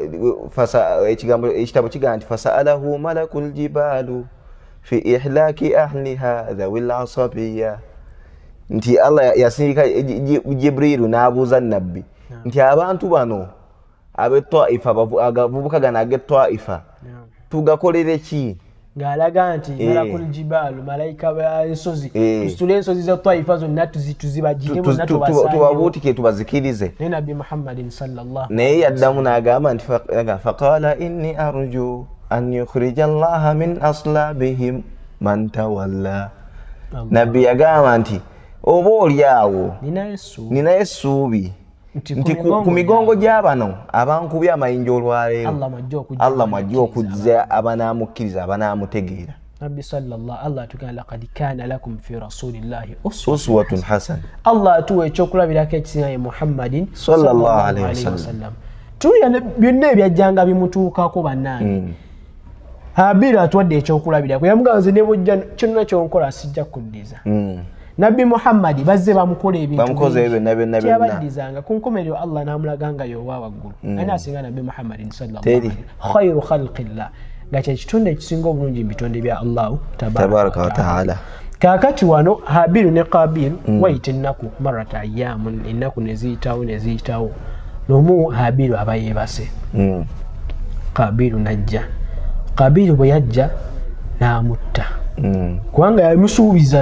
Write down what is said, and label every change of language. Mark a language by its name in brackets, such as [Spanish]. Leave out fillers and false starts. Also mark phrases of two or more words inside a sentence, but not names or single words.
[Ganda] ekitabo kigamba nti [Arabic] فسأله ملك الجبال في إهلاك أهلها ذوي العصبية [Ganda] nti Allah yasindika Jibrilu n'abuuza nabbi nti abantu bano ab'Etwaifa abavubuka gano ag'Etwaifa tugakolere ki ng'alaga nti [Arabic] ملك الجبال [Ganda] malayika b'ensozi tusitule ensozi za Twaifa zonna tuzibagire bonna tubabuutike tubazikirize ne Nabbi Muhammadin sallallahu naye yaddamu n'agamba nti [Arabic] فقال إني أرجو أن يخرج الله من أصلابهم من تولى [Ganda] nabbi yagamba nti oba oli awo nina essuubi nti ku migongo gy'abano abankubye amayinja olwaleero Allah mwajja okujja abanaamukkiriza abanaamutegeera [Arabic] Nabbi صلى الله الله tugala لقد كان لكم في رسول الله أسوة حسنة [Ganda] Allah atuwa ekyokulabirako ekisinga Muhammadin [Arabic] صلى الله عليه وسلم [Ganda] tulya byonna ebyajjanga bimutuukako bannange Habiru atuwadde ekyokulabirako yamugamba nze ne bujja kyonna kyonkola sijja kuddiza Nabbi Muhammad bazze bamukola ebintu bamukoze byonna yabaddizanga ku nkomerero Allah n'amulaganga yowa waggulu ani asinga Nabbi Muhammad [Arabic] صلى الله عليه وسلم خير خلق الله [Ganda] nga kye kitonde ekisinga obulungi mu bitonde bya Allah [Arabic] تبارك وتعالى [Ganda] kakati wano Habiru ne Qabil wayita ennaku [Arabic] مرت أيام [Ganda] ennaku ne ziyitawo n'omu Habiru aba yeebase Qabilu najja Qabilu bwe yajja n'amutta kubanga yamusuubiza